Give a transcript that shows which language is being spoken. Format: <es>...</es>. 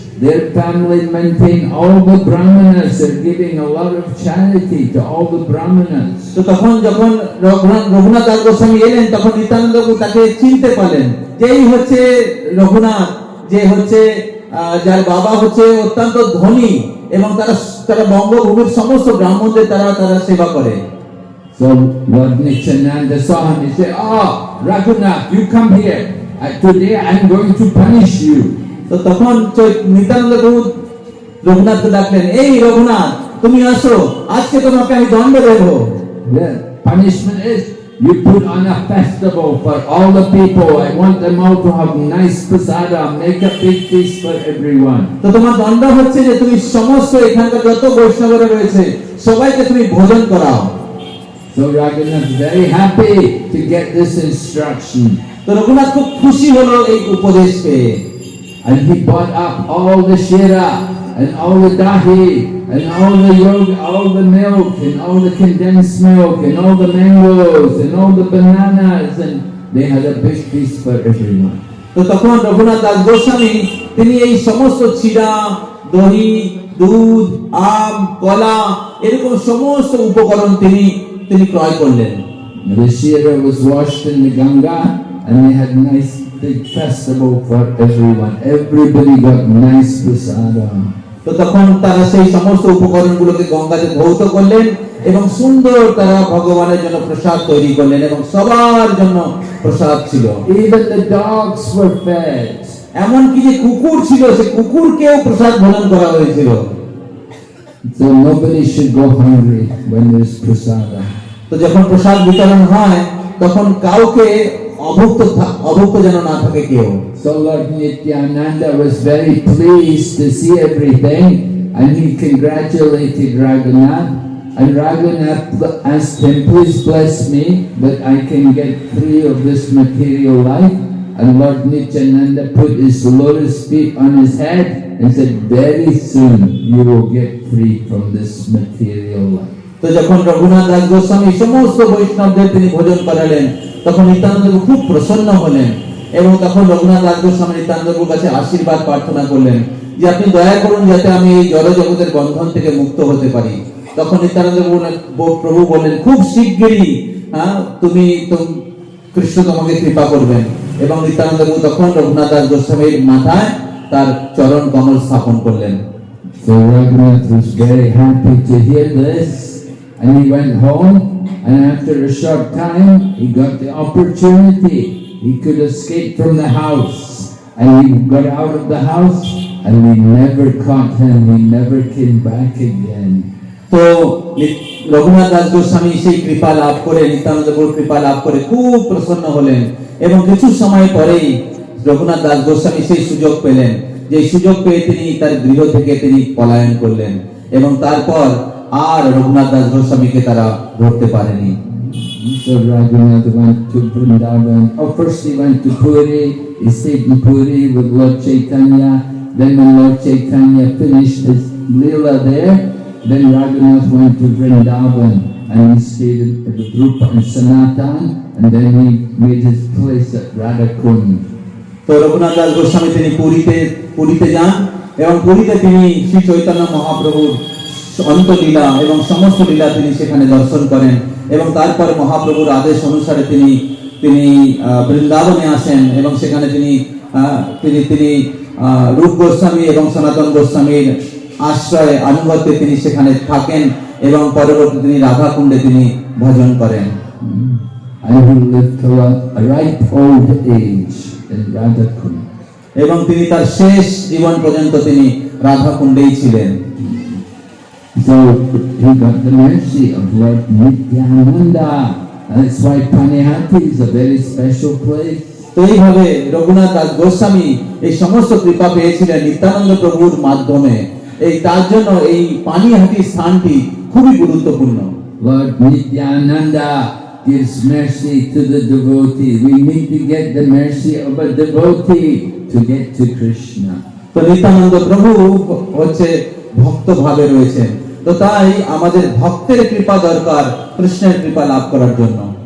<en>their family maintain all the brahmanas. They're giving a lot of charity to all the brahmanas.</en> <bn>তো তখন যখন রঘুনাথ দাস গোস্বামী এলেন তখন নিত্যানন্দ প্রভু তাকে চিনতে পারলেন যে এই হচ্ছে রঘুনাথ, যে হচ্ছে যার বাবা হচ্ছে অত্যন্ত ধনী এবং তারা বঙ্গভূমির সমস্ত ব্রাহ্মণদের তারা সেবা করে।</bn> <en>So Lord Nityananda saw him. He said, "Oh, Raghunath, you come here. Today I'm going to punish you."</en> <bn>তো তখন নিত্যানন্দ প্রভু রঘুনাথকে ডাকলেন, এই রঘুনাথ তুমি আসো, আজকে তোমাকে আমি দণ্ড দেব।</bn> <en>The punishment is you put on a festival for all the people. I want them all to have nice prasada. Make a big feast for everyone.</en> <bn>তো তোমার দণ্ড হচ্ছে যে তুমি সমস্ত এখানকার যত বৈষ্ণবরা রয়েছে সবাইকে তুমি ভোজন করাও।</bn> <en>So Raghunath is very happy to get this instruction.</en> <bn>তো রঘুনাথ খুব খুশি হলো এই উপদেশ পেয়ে।</bn> <en>And he bought up all the shira and all the dahi and all the yoga, all the milk and all the condensed milk and all the mangoes and all the bananas, and they had a big feast for everyone.</en> <bn>তো তখন রঘুনাথ দাস গোস্বামী তিনি এই সমস্ত চিরা, দহি, দুধ, আম, কলা এরকম সমস্ত উপকরণ তিনি ক্রয় করলেন।</bn> <en>The shira was washed in the Ganga and they had nice big festival for everyone. Everybody got nice prasada.</en> <bn>তো তখন তারা সেই সমস্ত উপকরণগুলোকে গঙ্গাতে ধৌত করলেন এবং সুন্দর তারা ভগবানের জন্য প্রসাদ তৈরি করলেন এবং সবার জন্য প্রসাদ ছিল।</bn> <en>Even the dogs were fed.</en> <bn>এমনকি যে কুকুর ছিল সে কুকুরকেও প্রসাদ ভোজন করা হয়েছিল।</bn> <en>So nobody should go hungry when there's prasada.</en> <bn>তো যখন প্রসাদ বিতরণ হয় তখন কাউকে অভুক্ত যেন না থাকে কেউ।</bn> <en>So Lord Nityananda was very pleased to see everything, and he congratulated Raghunath, and Raghunath asked him, "Please bless me that I can get free of this material life." And Lord Nityananda put his lotus feet on his head and said, "Very soon you will get free from this material life."</en> <bn>তো যখন রঘুনাথ দাস গোস্বামী সমস্ত বৈষ্ণবদের তিনি ভোজন করালেন তখন নিত্যানন্দ খুব প্রসন্ন হলেন এবং তখন রঘুনাথ দাস গোস্বামী নিত্যানন্দের কাছে আশীর্বাদ প্রার্থনা করলেন যে আপনি দয়া করুন যাতে আমি এই জড় জগতের বন্ধন থেকে মুক্ত হতে পারি। তখন নিত্যানন্দ প্রভু বললেন, খুব শিগগিরই তুমি কৃষ্ণ তোমাকে কৃপা করবেন। এবং নিত্যানন্দ প্রভু তখন রঘুনাথ দাস গোস্বামীর মাথায় তার চরণ কমল স্থাপন করলেন।</bn> <en>So Raghunath was very happy to hear this, and he went home, and after a short time he got the opportunity. He could escape from the house, and he got out of the house, and we never caught him. He never came back again.</en> <bn>তো রঘুনাথ দাস গোস্বামী সেই কৃপা লাভ করে, নিত্যানন্দ প্রভুর কৃপা লাভ করে খুব প্রসন্ন হলেন এবং কিছু সময় পরেই রঘুনাথ দাস গোস্বামী সেই সুযোগ পেলেন, যে সুযোগ পেয়ে তিনি তার গৃহ থেকে তিনি পলায়ন করলেন এবং তারপর আর রঘুনাথ দাস গোস্বামীকে তারা ধরতে পারেনি।</bn> <en>So Raghunath went to Vrindavan. First he went to Puri. He stayed in Puri with Lord Chaitanya. Then when Lord Chaitanya finished his Leela there, then Raghunath went to Vrindavan and he stayed with Rupa and Sanatan, and then he made his place at Radhakund.</en> <bn>তো রঘুনাথ দাস গোস্বামী তিনি পুরীতে যান এবং পুরীতে তিনি শ্রী চৈতন্য মহাপ্রভুর অন্তলীলা এবং সমস্ত লীলা তিনি সেখানে দর্শন করেন এবং তারপর মহাপ্রভুর আদেশ অনুসারে তিনি বৃন্দাবনে আসেন এবং সেখানে তিনি রূপ গোস্বামী এবং সনাতন গোস্বামীর আশ্রয়ে আনুগত্যে তিনি সেখানে থাকেন এবং পরবর্তী তিনি রাধাকুণ্ডে তিনি ভজন করেন।</bn> <en>And he lived till a ripe old age in Radhakund.</en> <bn>এবং তিনি তার শেষ জীবন পর্যন্ত তিনি রাধাকুণ্ডেই ছিলেন।</bn> <en>So he got the mercy of Lord Nityananda. That's why Panihati is a very special place.</en> <bn>তো এইভাবে রঘুনাথ দাস গোস্বামী এই সমস্ত কৃপা পেয়েছিলেন নিত্যানন্দ প্রভুর মাধ্যমে। তার জন্য এই পানিহাটি স্থানটি খুবই গুরুত্বপূর্ণ।</bn> <en>Lord Nityananda gives mercy to the devotee. We need to get the mercy of a devotee to get to Krishna.</en> <bn>তো নিত্যানন্দ প্রভু হচ্ছে ভক্ত ভাবে রয়েছেন, তো তাই আমাদের ভক্তের কৃপা দরকার কৃষ্ণের কৃপা লাভ করার জন্য।</bn>